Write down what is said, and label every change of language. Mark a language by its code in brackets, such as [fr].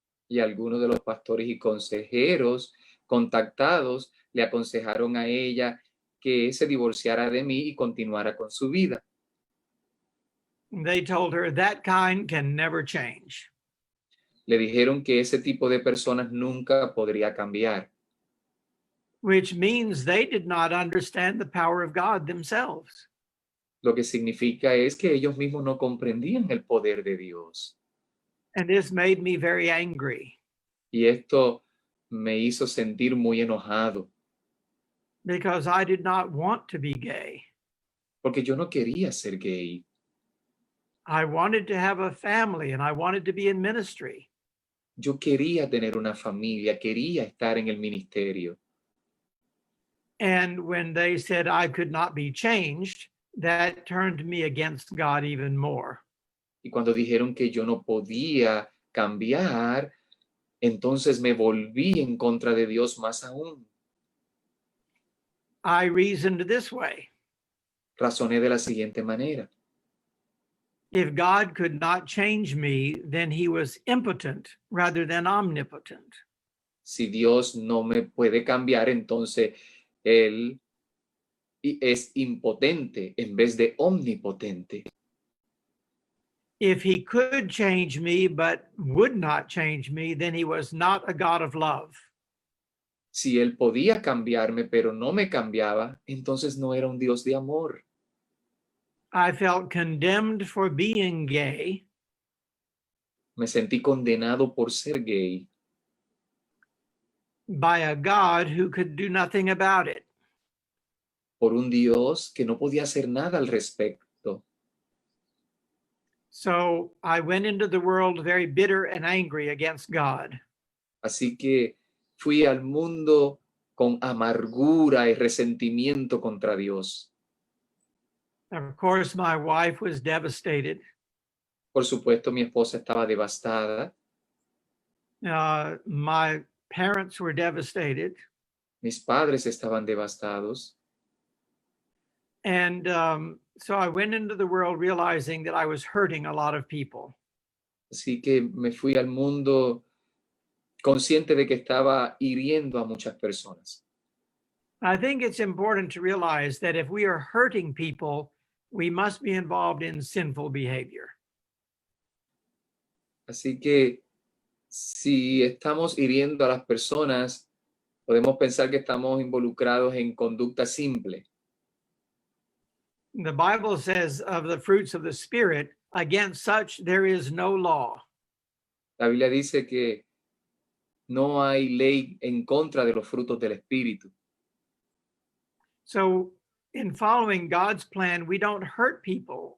[es] Y algunos de los pastores y consejeros contactados le aconsejaron a ella que se divorciara de mí y continuara con su vida. [en] They told her that kind can never change. [es] Le dijeron que ese tipo de personas nunca podría cambiar, [en] Which means they did not understand the power of God themselves. [es] lo que significa es que ellos mismos no comprendían el poder de Dios. [en] And this made me very angry [es] Y esto me hizo sentir muy enojado, [en] because I did not want to be gay. [es] porque yo no quería ser gay. [en] I wanted to have a family and I wanted to be in ministry. [es] Yo quería tener una familia, quería estar en el ministerio. [en] And when they said I could not be changed, that turned me against God even more. [es] Y cuando dijeron que yo no podía cambiar, entonces me volví en contra de Dios más aún. [en] I reasoned this way. [es] Razoné de la siguiente manera. [en] If God could not change me, then he was impotent rather than omnipotent. [es] Si Dios no me puede cambiar, entonces Él es impotente en vez de omnipotente. [en] If he could change me but would not change me, then he was not a God of love. [es] Si Él podía cambiarme, pero no me cambiaba, entonces no era un Dios de amor. [en] I felt condemned for being gay, [es] Me sentí condenado por ser gay [en] by a God who could do nothing about it. [es] por un Dios que no podía hacer nada al respecto. [en] So I went into the world very bitter and angry against God. [es] Así que fui al mundo con amargura y resentimiento contra Dios. [en] Of course, my wife was devastated. [es] Por supuesto, mi esposa estaba devastada, [en] My parents were devastated. [es] mis padres estaban devastados. [en] And so I went into the world realizing that I was hurting a lot of people. [es] Así que me fui al mundo consciente de que estaba hiriendo a muchas personas. [en] I think it's important to realize that if we are hurting people, we must be involved in sinful behavior. [es] Así que si estamos hiriendo a las personas, podemos pensar que estamos involucrados en conducta simple. [en] The Bible says of the fruits of the Spirit, against such there is no law. [es] La Biblia dice que no hay ley en contra de los frutos del Espíritu. [en] So in following God's plan, we don't hurt people.